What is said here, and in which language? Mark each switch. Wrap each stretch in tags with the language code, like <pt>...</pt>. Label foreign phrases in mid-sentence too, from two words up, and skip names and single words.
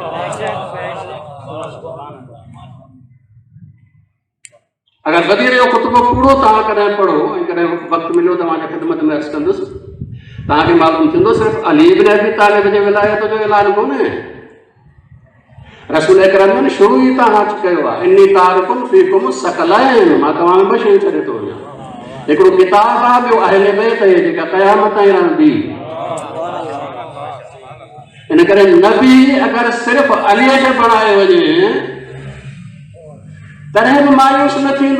<sd>अगर गदीर जो ख़ुतबो पूरो तव्हां कॾहिं पढ़ो ऐं कॾहिं वक़्तु मिलियो तव्हांजे ख़िदमत में अर्ज़ु कंदुसि, तव्हांखे मालूम थींदो सिर्फ़ु अली इब्न अबी तालिब जे विलायत जो ऐलान कोन्हे। रसूल अकरम ने शुरू ई तव्हां कयो आहे,</sd> <ar>إني تارك فيكم الثقلين,</ar> <sd>मां तव्हां में ॿ शयूं छॾे थो वञां। हिकिड़ो किताब आहे, ॿियो अहले बैत आहे जेका क़यामत ताईं रहंदी। इन करे नबी अगरि सिर्फ़ु अलीअ खे बणाए वञे तॾहिं बि मायूस न थींदा।</sd>